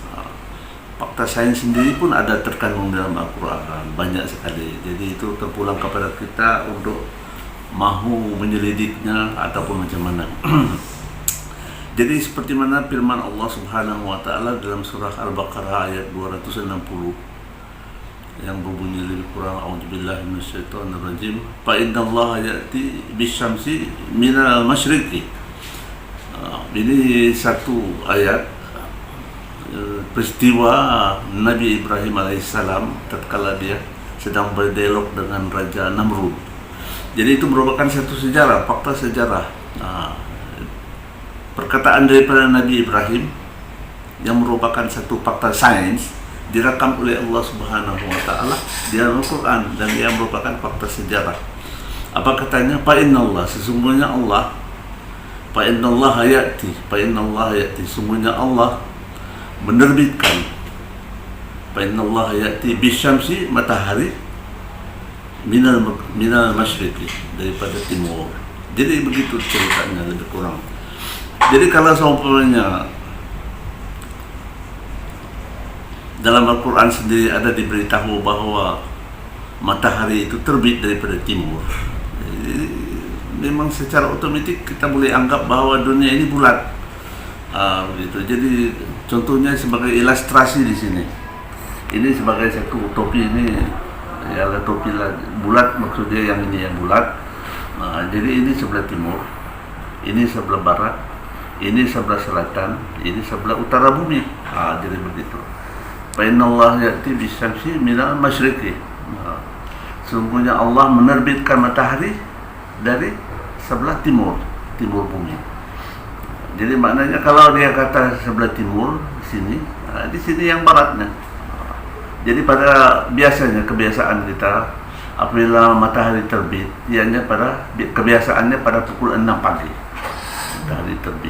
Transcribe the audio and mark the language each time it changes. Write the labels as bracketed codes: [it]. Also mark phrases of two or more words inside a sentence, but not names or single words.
[ms] Fakta sains sendiri pun ada terkandung dalam Al-Quran, banyak sekali. Jadi itu terpulang kepada kita untuk mahu menyelidiknya ataupun macam mana. Jadi seperti mana firman Allah [ar] سبحانه وتعالى [ms] dalam surah Al-Baqarah ayat 260 yang berbunyi lebih kurang, [ar] أعوذ بالله من الشيطان الرجيم، فإن الله يأتي بالشمس من المشرق. [ms] Ini satu ayat peristiwa Nabi Ibrahim alaihissalam tatkala dia sedang berdialog dengan Raja Namrud. Jadi itu merupakan satu sejarah, fakta sejarah. Perkataan daripada Nabi Ibrahim yang merupakan satu fakta sains direkam oleh Allah [ar] سبحانه وتعالى [ms] di Al-Qur'an, dan ia merupakan fakta sejarah. Apa katanya? [ar] فإن الله, [ms] sesungguhnya Allah, [ar] فإن الله يأتي, [ms] sesungguhnya Allah menerbitkan, [ar] فإن الله يأتي بالشمس, matahari, من المشرق, [ms] daripada timur. Jadi begitu ceritanya lebih kurang. Jadi kalau seumpamanya dalam Al-Quran sendiri ada diberitahu bahawa matahari itu terbit daripada timur, jadi, memang secara otomatik kita boleh anggap bahawa dunia ini bulat. Begitu. Jadi contohnya sebagai ilustrasi di sini. Ini sebagai satu topi, ini ialah topi bulat, maksudnya yang ini yang bulat. Jadi ini sebelah timur, ini sebelah barat, ini sebelah selatan, ini sebelah utara bumi. Jadi begitu. [ar] فإن الله يأتي بالشمس من المشرق. [ms] Sesungguhnya Allah menerbitkan matahari dari sebelah timur bumi. Jadi maknanya kalau dia kata sebelah timur sini, Di sini yang baratnya. Jadi pada biasanya kebiasaan kita apabila matahari terbit, ianya kebiasaannya pada pukul 6 pagi matahari terbit.